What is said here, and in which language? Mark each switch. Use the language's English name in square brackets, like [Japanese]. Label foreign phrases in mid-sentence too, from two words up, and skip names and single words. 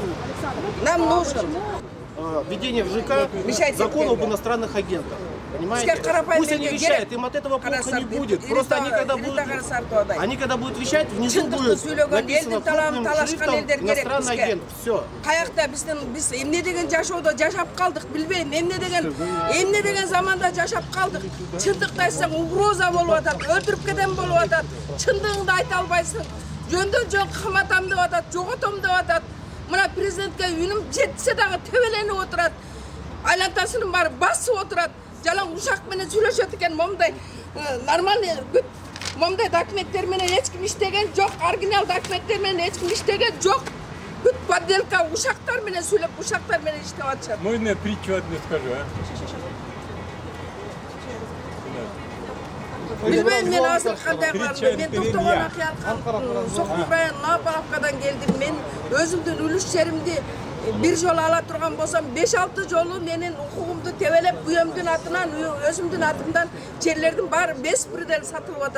[Russian] Нам нужен. Введение в ЖК закона об иностранных агентах. Понимаете? Пусть они вещают, им от этого плохо не будет. Просто они когда будут вещать, внизу будет написано крупным шрифтом иностранный агент. Все. [Kyrgyz] Каякта биз эмне деген жашоодо жашап калдык билбейм. Эмне деген заманда жашап калдык. Чындыкты айтсаң угроза болуп атат, өлтүрүп кетем болуп атат. Чындыгыңды айта албайсың. Жөндөн жөн каматам деп атат, жоготом деп атат. Мына президентке үнүм жетсе дагы тебеленип отурат. Айлантасынын баары басып отурат. Жалаң ушак менен сүйлөшөт экен, момдай нормальный момдай документтер менен эч ким иштеген жок, оригинал документтер менен эч ким иштеген жок. Бүт подделка ушактар менен сүйлөп, ушактар менен иштеп атышат. [Russian] Можно я притчу одну скажу, а? [Kyrgyz] Билбейм, мен азыр кандай кылам. Мен токтогон акыяткан Сокур район Лапаровкадан келдим. Мен өзүмдүн үлүш жеримди бир жолу ала турган болсом 5-6 жолу менин укугумду тебелеп күйөөмдүн атынан өзүмдүн атымдан жерлердин баары беспредел сатылып атат.